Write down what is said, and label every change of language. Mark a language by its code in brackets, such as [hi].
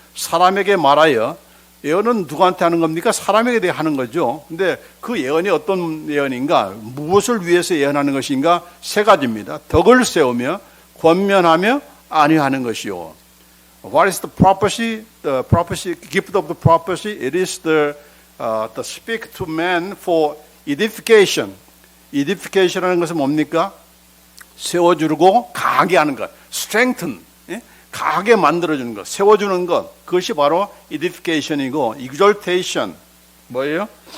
[ko] 사람에게 말하여 예언은 누구한테 하는 겁니까? 사람에게 대해 하는 거죠. 근데 그 예언이 어떤 예언인가? 무엇을 위해서 예언하는 것인가? 세 가지입니다. 덕을 세우며 권면하며 안위하는 것이요. [en] What is the prophecy? The prophecy, gift of the prophecy. It is the speak to man for edification. [ko] edification이라는 것은 뭡니까? 세워주고 강하게 하는 것. [en] strengthen. [ko] 강하게 만들어주는 것, 세워주는 것, 그것이 바로 edification이고, exaltation, 뭐예요?